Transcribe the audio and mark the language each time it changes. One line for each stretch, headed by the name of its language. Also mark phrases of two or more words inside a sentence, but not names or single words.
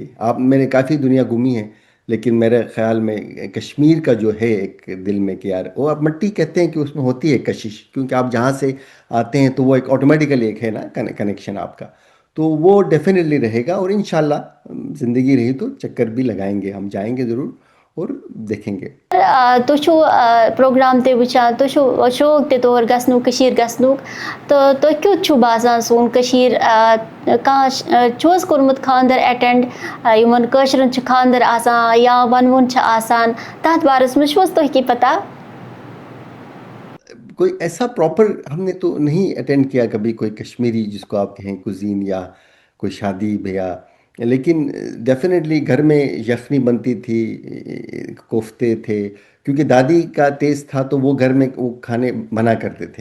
Urdu: آپ میں نے کافی دنیا گھومی ہے لیکن میرے خیال میں کشمیر کا جو ہے ایک دل میں کہ یار وہ آپ مٹی کہتے ہیں کہ اس میں ہوتی ہے کشش، کیونکہ آپ جہاں سے آتے ہیں تو وہ ایک آٹومیٹیکلی ایک ہے نا کنیکشن آپ کا. تو وہ ڈیفینیٹلی رہے گا اور انشاءاللہ زندگی رہی تو چکر بھی لگائیں گے، ہم جائیں گے ضرور اور دیکھیں گے.
Kashmiri: تُہۍ چھُو پروگرام تہِ وٕچھان، تُہۍ چھُو شوق تہِ تور گژھنُک کٔشیٖر گژھنُک تہٕ تۄہہِ کیُتھ چھُو باسان سون کٔشیٖر؟ کانٛہہ چھُ حظ کوٚرمُت خاندر اٮ۪ٹٮ۪نڈ یِمن کٲشرٮ۪ن چھُ خاندر آسان یا وَنوُن چھُ آسان، تَتھ بارس منٛز چھُو حظ تۄہہِ کینٛہہ پتہ؟
Urdu: کوئی ایسا پراپر ہم نے تو نہیں اٹینڈ کیا کبھی کوئی کشمیری جس کو آپ کہیں کوزین یا کوئی شادی بیاہ، لیکن ڈیفینیٹلی گھر میں یخنی بنتی تھی، کوفتے تھے، کیونکہ دادی کا ٹیسٹ تھا تو وہ گھر میں وہ کھانے بنا کرتے تھے.